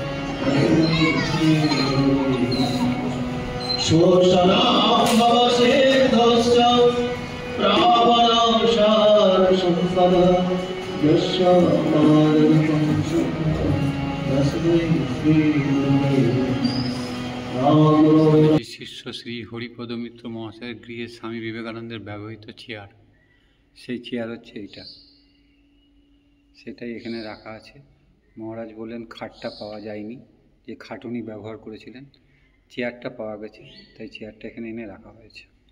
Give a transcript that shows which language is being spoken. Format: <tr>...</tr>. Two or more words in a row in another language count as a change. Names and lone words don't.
<sa>शोषणां भवसेद्धस्य प्रापणं शारसम्पदः यस्य पादकं शङ्खं तस्मै श्रीगुरवे</sa> <bn>শিষ্য শ্রী হরিপদ মিত্র মহাশয়ের গৃহে স্বামী বিবেকানন্দের ব্যবহৃত চেয়ার, সেই চেয়ার হচ্ছে এইটা, সেটাই এখানে রাখা আছে। মহারাজ বললেন খাটটা পাওয়া যায়নি, যে খাটুনি ব্যবহার করেছিলেন, চেয়ারটা পাওয়া গেছে, তাই চেয়ারটা এখানে এনে রাখা হয়েছে।</bn>